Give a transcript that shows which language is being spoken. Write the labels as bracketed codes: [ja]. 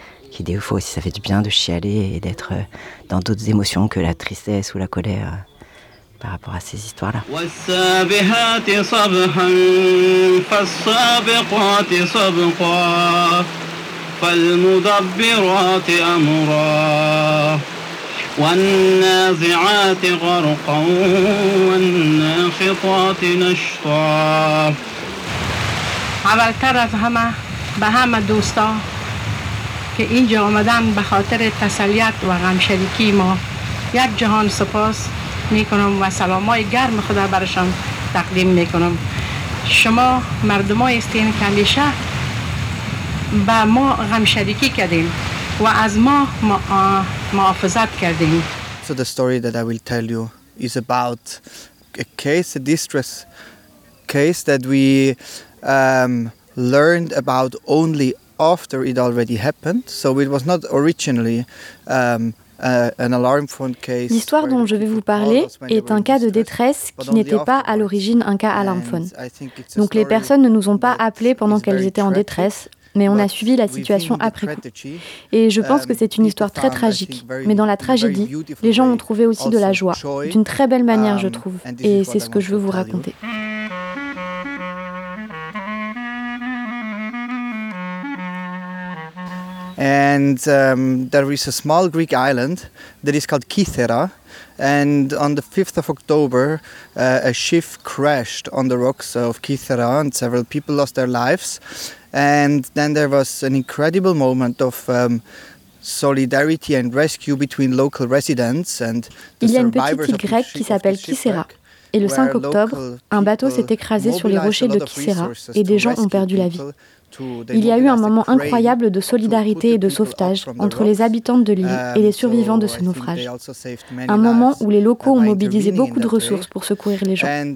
[fr] qui des fois aussi ça fait du bien de chialer et d'être dans d'autres émotions que la tristesse ou la colère par rapport à ces histoires-là. [ar] والنازعات غرقا والناخطات نشطا [fa] اولتر از همه به همه دوستا که اینجا آمدن به خاطر تسلیت و غمشریکی ما یک جهان سپاس میکنم و سلامای گرم خدا برشان تقدیم میکنم شما مردم هستین که همیشه به ما غمشریکی کردین و از ما محافظت کردین [en] So the story that I will tell you is about a case, a distress case that we learned about only after it already happened. So it was not originally an alarm phone case. [fr] L'histoire dont je vais vous parler est un cas de détresse qui n'était pas à l'origine un cas alarm phone. Donc les personnes ne nous ont pas appelés pendant qu'elles étaient en détresse. Mais on a suivi la situation après coup. Et je pense que c'est une histoire très tragique. Mais dans la tragédie, les gens ont trouvé aussi de la joie, d'une très belle manière, je trouve. Et c'est ce que je veux vous raconter. [en] And there is a small Greek island that is called Kythera. And on the 5th of October, a ship crashed on the rocks of Kythera, and several people lost their lives. And then there was an incredible moment of solidarity and rescue between local residents and the survivors. [fr] Il y a une petite île grecque qui s'appelle Kythera. Et le 5 octobre, un bateau s'est écrasé sur les rochers de Kythera et des gens ont perdu la vie. Il y a eu un moment incroyable de solidarité et de sauvetage entre les habitants de l'île et les survivants de ce naufrage. Un moment où les locaux ont mobilisé beaucoup de ressources pour secourir les gens.